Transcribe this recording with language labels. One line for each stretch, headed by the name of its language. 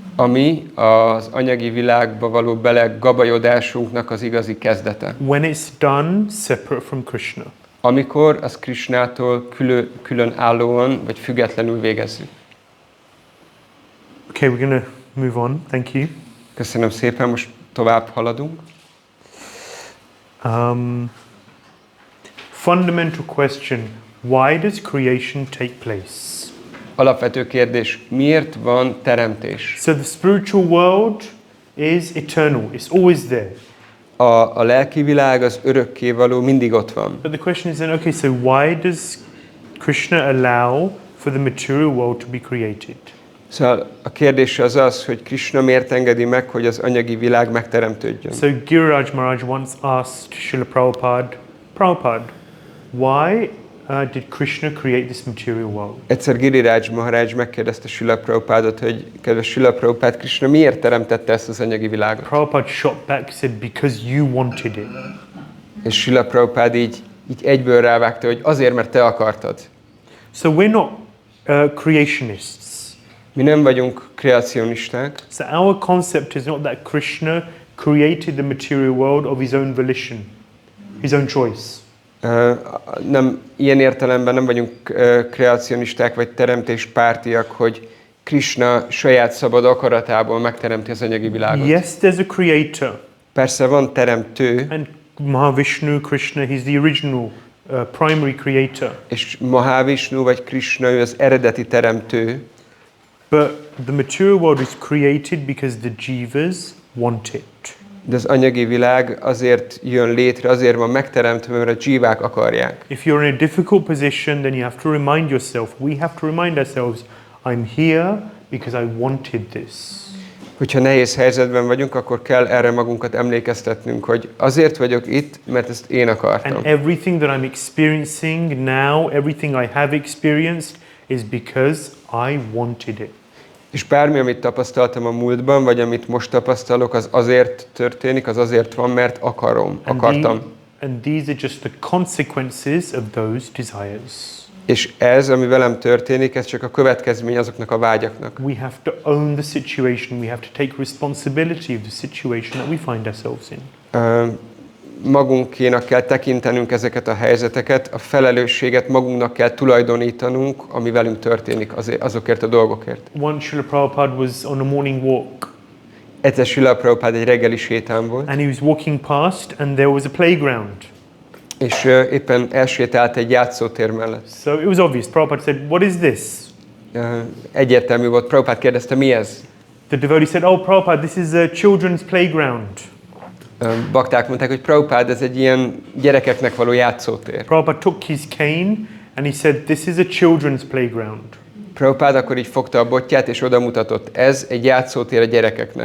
Hungarian: Ami az anyagi világba való belegabajodásunknak az igazi kezdete.
English: When it's done separate from Krishna.
Hungarian: Amikor az Krishnától külön állóan, vagy függetlenül végezzük.
English: Okay, we're going to move on. Thank you.
Hungarian: Köszönöm szépen, most tovább haladunk.
English: Fundamental question, why does creation take place?
Hungarian: Alapvető kérdés, miért van teremtés?
English: So the spiritual world is eternal, it's always there.
Hungarian: A lelki világ az örökkévaló, mindig ott van.
English: But the question is then, okay, so why does Krishna allow for the material world to be created?
Hungarian: Szóval a kérdés az, hogy Krishna miért engedi meg, hogy az anyagi világ megteremtődjön.
English: So Giriraj Maharaj once asked Srila Prabhupada, why did Krishna create this material world?
Hungarian: Egyszer Giriraj Maharaj megkérdezte Srila Prabhupádot, hogy kedves Srila Prabhupád, Krishna miért teremtette ezt az anyagi világot?
English: Prabhupada shot back, said, because you wanted it.
Hungarian: És Srila Prabhupád így egyből rávágta, hogy azért, mert te akartad.
English: So we're not creationists.
Hungarian: Mi nem vagyunk kreacionisták.
English: So our concept is not that Krishna created the material world of his own volition, his own choice.
Hungarian: Nem, ilyen értelemben nem vagyunk kreacionisták vagy teremtéspártiak, hogy Krishna saját szabad akaratából megteremti az anyagi világot.
English: Yes, there's a creator.
Hungarian: Persze van teremtő.
English: And Mahavishnu, Krishna, he's the original primary creator.
Hungarian: És Mahavishnu vagy Krishna, ő az eredeti teremtő.
English: But the material world is created because the jivas want it.
Hungarian: De az anyagi világ azért jön létre, azért van megteremtve, mert a jivák akarják.
English: If you're in a difficult position, then you have to remind yourself, we have to remind ourselves, I'm here because I wanted this.
Hungarian: Hogyha nehéz helyzetben vagyunk, akkor kell erre magunkat emlékeztetnünk, hogy azért vagyok itt, mert ezt én akartam.
English: And everything that I'm experiencing now, everything I have experienced is because I wanted it.
Hungarian: És bármi, amit tapasztaltam a múltban, vagy amit most tapasztalok, az azért történik, az azért van, mert akartam.
English: And these are just the consequences of those desires.
Hungarian: És ez, ami velem történik, ez csak a következmény azoknak a vágyaknak.
English: We have to own the situation, we have to take responsibility of the situation that we find ourselves in.
Hungarian: Magunkénak kell tekintenünk ezeket a helyzeteket, a felelősséget magunknak kell tulajdonítanunk, ami velünk történik azokért a dolgokért.
English: Once Srila Prabhupada was on a morning walk.
Hungarian: Egyszer Srila Prabhupada egy reggeli sétán volt.
English: And he was walking past and there was a playground.
Hungarian: És éppen elsétált egy játszótér mellett.
English: So it was obvious. Prabhupada said, what is this?
Hungarian: Egyértelmű volt. Prabhupád kérdezte, mi ez?
English: The devotee said, "Oh, Prabhupada, this is a children's playground."
Hungarian: Bakták mondták, hogy Prabhupád, ez egy ilyen gyerekeknek való játszótér.
English: Prabhupada took his cane and he said, "This is a children's playground."
Hungarian: Prabhupád akkor így fogta a botját és oda mutatott, ez egy játszótér a gyerekeknek.